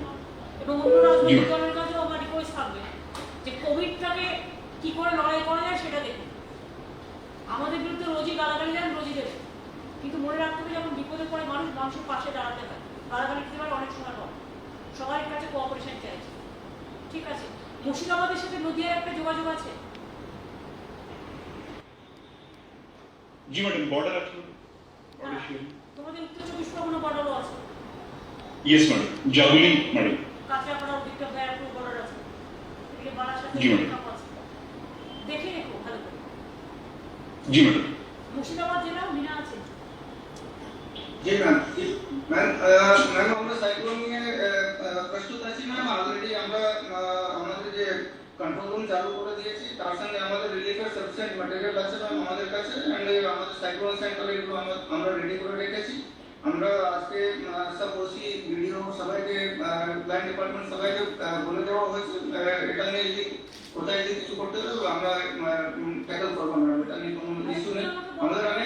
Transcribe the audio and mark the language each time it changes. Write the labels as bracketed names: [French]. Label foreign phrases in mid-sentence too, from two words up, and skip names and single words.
[Bangla] এবং অন্য রাজনৈতিক দলের কাছেও আমার রিকোয়েস্ট থাকবে যে কোভিডটাকে কি করে লড়াই করা যায় সেটা দেখুন। আমাদের বিরুদ্ধে রোজই গালাগালি দেন, রোজই দেবেন, কিন্তু মনে রাখতে হবে যখন বিপদে পড়ে মানুষ মানুষের পাশে দাঁড়াতে হয়। গালাগালি দিতে পারে অনেক সময় পর সবার কাছে কোঅপারেশন চাইছে ঠিক আছে মুর্শিদাবাদের সাথে নদিয়ার একটা যোগাযোগ আছে জি ম্যাডাম বর্ডার আছে তোমাদের উত্তর চব্বিশ পরগনা বর্ডারও আছে [English] yes madam Jaguli madam [Bangla] কাঁচরাপাড়া দিকটা ব্যারাকপুর বর্ডার আছে এদিকে বারাসাত জি ম্যাডাম দেখে রেখো ভালো করে [Hindi] जी मैडम [Bangla] মুর্শিদাবাদ জেলাও মিনা আছে [Hindi] जी मैम मैम मैम [Bangla] আমরা সাইক্লোন নিয়ে প্রস্তুত আছি ম্যাম অলরেডি আমরা আমাদের যে [English] control room [Bangla] চালু করে দিয়েছি তার সঙ্গে আমাদের রিলিফের [English] sufficient material [Bangla] আছে ম্যাম আমাদের কাছে এন্ড আমাদের সাইক্লোন সেন্টারে এগুলো আমরা রেডি করে রেখেছি আমরা আজকে সব ওসি ভিডিও সবাইকে [English] plan department [Bangla] সবাইকে বলে দেওয়া হয়েছে এটা নিয়ে যদি কোথায় যদি কিছু করতে হবে আমরা ট্যাকল করবো ম্যাম এটা নিয়ে কোনো ইস্যু নেই আমাদের অনেক